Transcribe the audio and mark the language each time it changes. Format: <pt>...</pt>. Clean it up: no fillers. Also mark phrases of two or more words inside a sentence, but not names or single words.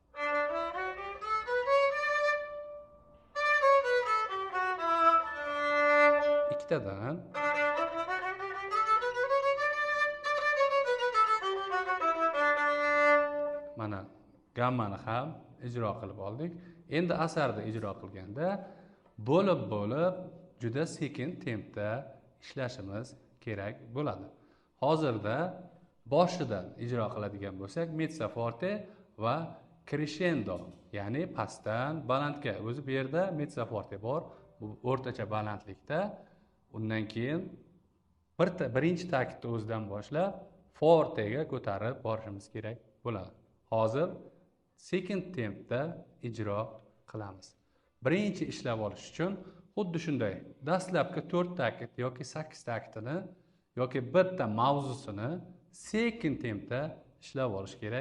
<uz>Ikkitadan mana gammani ham ijro qilib oldik. Endi asarni ijro qilganda bo'lib juda sekin tempda ishlashimiz kerak bo'ladi. Hozirda boshidan ijro qiladigan bo'lsak,</uz> <it>mezzo forte va crescendo,</it> <uz>ya'ni pastdan balandga. O'zi bu yerda</uz> <it>mezzo forte</it> <uz>bor, bu o'rtacha balandlikda. Undan keyin birinchi taktni o'zidan boshlab fortega ko'tarib borishimiz kerak bo'ladi. Hozir sekin tempda ijro qilamiz. Birinchi ishlab olish uchun xuddi shunday dastlabki 4 takt yoki 8 taktini yoki bitta mavzusini sekin tempda ishlab olish kerak.</uz>